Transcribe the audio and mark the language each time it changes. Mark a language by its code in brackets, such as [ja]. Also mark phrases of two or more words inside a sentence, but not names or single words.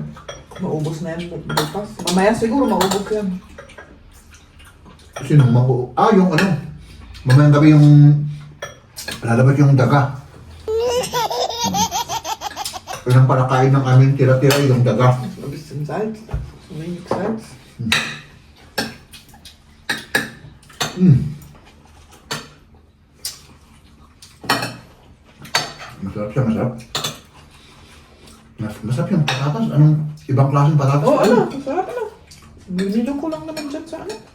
[tl] Maubos na yan bukas. Mamaya siguro maubos yan. Kasi nung yung mamayang gabi yung lalabas yung daga. Yun ang palakain ng aming tira-tira yung daga. [de] So ein bisschen Salz. So wenig Salz. [tl] Masarap siya, masarap. Masarap yung patatas. Anong ibang klaseng patatas? Oh, masarap Binilo ko lang naman dyan sa